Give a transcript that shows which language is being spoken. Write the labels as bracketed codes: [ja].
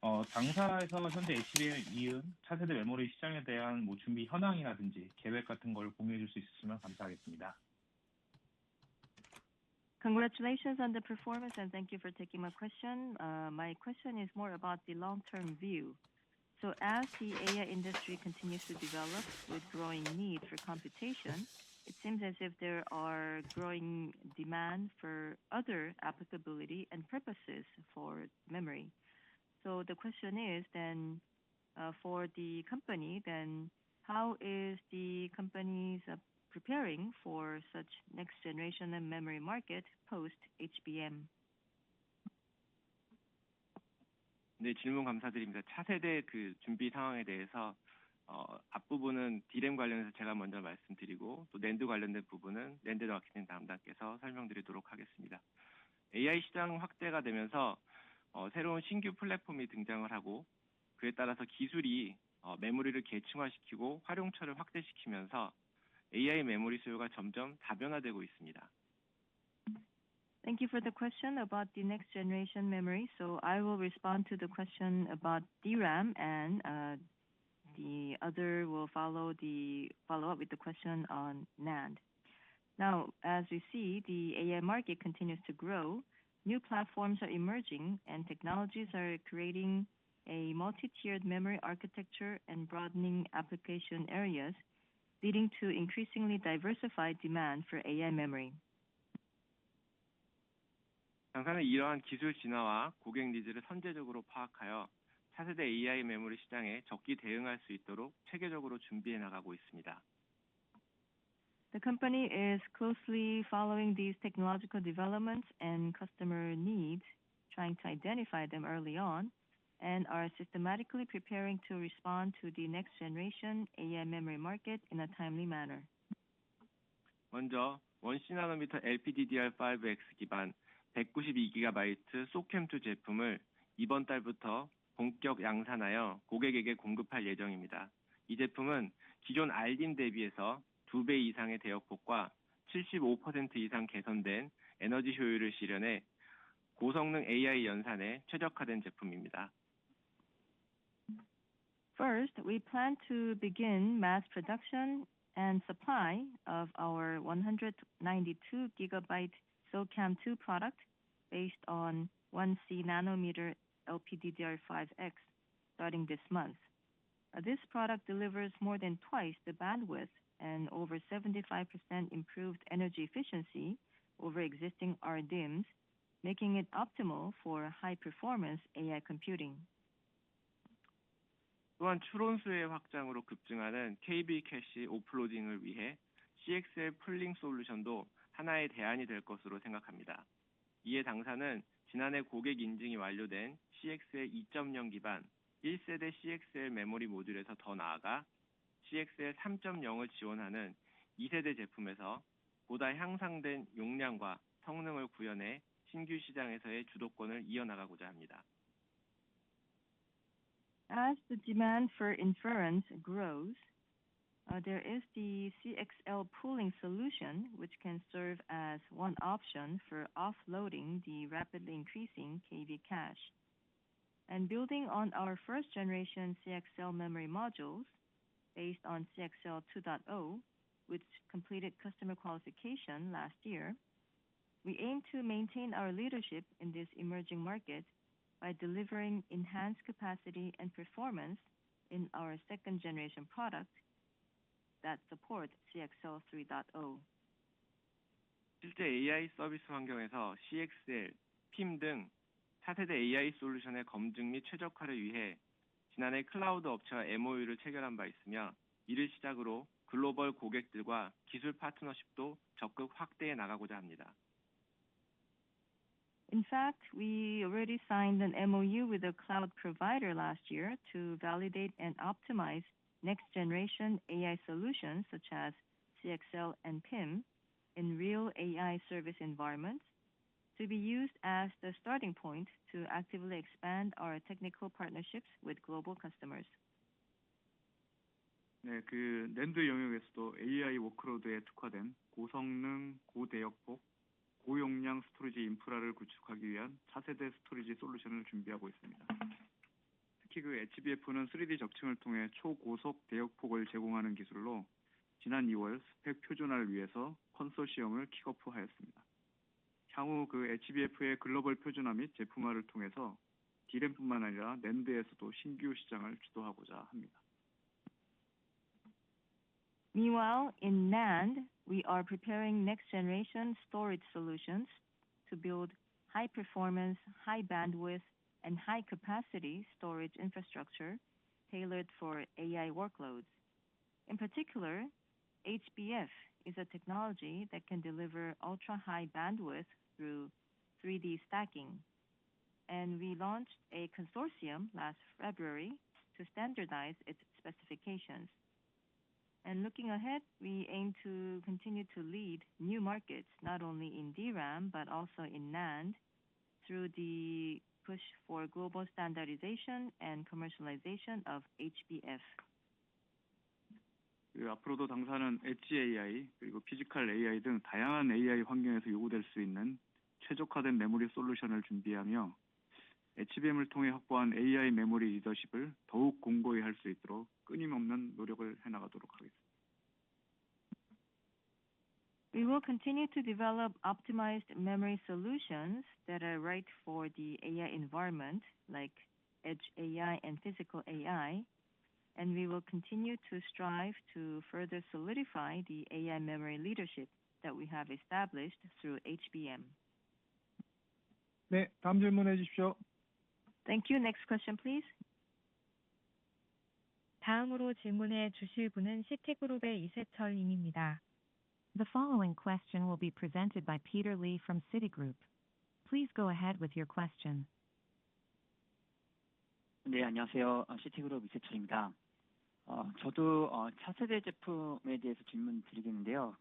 [ko] 당사에서 현재 HBM 이은 차세대 메모리 시장에 대한 뭐 준비 현황이라든지 계획 같은 걸 공유해 줄 수 있으면 감사하겠습니다. [en] Congratulations on the performance and thank you for taking my question. My question is more about the long-term view. So as the AI industry continues to develop with growing need for computation, it seems as if there are growing demand for other applicability and purposes for memory. So the question is then for the company, then how is the company's preparing for such next generation and memory market post HBM? [ko] 네, 질문 감사드립니다. 차세대 그 준비 상황에 대해서 앞부분은 D램 관련해서 제가 먼저 말씀드리고 또 낸드 관련된 부분은 낸드 마케팅 담당께서 설명드리도록 하겠습니다. AI 시장 확대가 되면서 새로운 신규 플랫폼이 등장을 하고 그에 따라서 기술이 메모리를 계층화시키고 활용처를 확대시키면서 AI 메모리 수요가 점점 다변화되고 있습니다. [en] Thank you for the question about the next generation memory. So I will respond to the question about DRAM and the other will follow up with the question on NAND. Now, as we see, the AI market continues to grow new platforms are emerging and technologies are creating a multi-tiered memory architecture and broadening application areas, leading to increasingly diversified demand for AI memory. [ko] 당사는 이러한 기술 진화와 고객 니즈를 선제적으로 파악하여 차세대 AI 메모리 시장에 적기 대응할 수 있도록 체계적으로 준비해 나가고 있습니다. [en] The company is closely following these technological developments and customer needs, trying to identify them early on, and are systematically preparing to respond to the next generation AI memory market in a timely manner. [ko] 먼저 1C LPDDR5X 기반 192GB SOCM2 제품을 이번 달부터 본격 양산하여 고객에게 공급할 예정입니다. 이 제품은 기존 RDIMM 대비해서 2배 이상의 대역폭과 75% 이상 개선된 에너지 효율을 실현해 고성능 AI 연산에 최적화된 제품입니다. [en] First, we plan to begin mass production and supply of our 192 GB SOCM2 product based on 1C nanometer LPDDR5X starting this month. This product delivers more than twice the bandwidth and over 75% improved energy efficiency over existing RDIMMs, making it optimal for high-performance AI computing. [ko] 또한 추론수의 확장으로 급증하는 KB 캐시 오프로딩을 위해 CXL 풀링 솔루션도 하나의 대안이 될 것으로 생각합니다. 이에 당사는 지난해 고객 인증이 완료된 CXL 2.0 기반 1세대 CXL 메모리 모듈에서 더 나아가 CXL 3.0을 지원하는 2세대 제품에서 보다 향상된 용량과 성능을 구현해 신규 시장에서의 주도권을 이어나가고자 합니다. [en] As the demand for inference grows, there is the CXL pooling solution, which can serve as one option for offloading the rapidly increasing KV cache. And building on our first generation CXL memory modules based on CXL 2.0, which completed customer qualification last year, we aim to maintain our leadership in this emerging market by delivering enhanced capacity and performance in our second generation product that support CXL 3.0. [ko] 실제 AI 서비스 환경에서 CXL, PIM 등 차세대 AI 솔루션의 검증 및 최적화를 위해 지난해 클라우드 업체와 MOU를 체결한 바 있으며 이를 시작으로 글로벌 고객들과 기술 파트너십도 적극 확대해 나가고자 합니다. [en] In fact, we already signed an MOU with a cloud provider last year to validate and optimize next-generation AI solutions such as CXL and PIM in real AI service environments to be used as the starting point to actively expand our technical partnerships with global customers. [ko] 네, 그 낸드 영역에서도 AI 워크로드에 특화된 고성능, 고대역폭, 고용량 스토리지 인프라를 구축하기 위한 차세대 스토리지 솔루션을 준비하고 있습니다. 특히 그 HBF는 3D 적층을 통해 초고속 대역폭을 제공하는 기술로 지난 2월 스펙 표준화를 위해서 컨소시엄을 킥오프하였습니다. 향후 그 HBF의 글로벌 표준화 및 제품화를 통해서 D램뿐만 아니라 낸드에서도 신규 시장을 주도하고자 합니다. [en] Meanwhile, in NAND, we are preparing next-generation storage solutions to build high-performance, high-bandwidth, and high-capacity storage infrastructure tailored for AI workloads. In particular, HBF is a technology that can deliver ultra-high bandwidth through 3D stacking, and we launched a consortium last February to standardize its specifications. And looking ahead, we aim to continue to lead new markets, not only in DRAM, but also in NAND, through the push for global standardization and commercialization of HBF. [ko] 앞으로도 당사는 엣지 AI 그리고 피지컬 AI 등 다양한 AI 환경에서 요구될 수 있는 최적화된 메모리 솔루션을 준비하며 HBM을 통해 확보한 AI 메모리 리더십을 더욱 공고히 할 수 있도록 끊임없는 노력을 해나가도록 하겠습니다. [en] We We will continue to develop optimized memory solutions that are right for the AI environment, like edge AI and physical AI, and we will continue to strive to further solidify the AI memory leadership that we have established through HBM. [ko] 네, 다음 질문해 주십시오. [en] Thank you. Next question, please. [ko] 다음으로 질문해 주실 분은 시티그룹의 이세철 님입니다. [en] The following question will be presented by Peter Lee from Citigroup. Please go ahead with your question. [ko] 네, 안녕하세요. 시티그룹 이세철입니다. 저도 차세대 제품에 대해서 질문 드리겠는데요.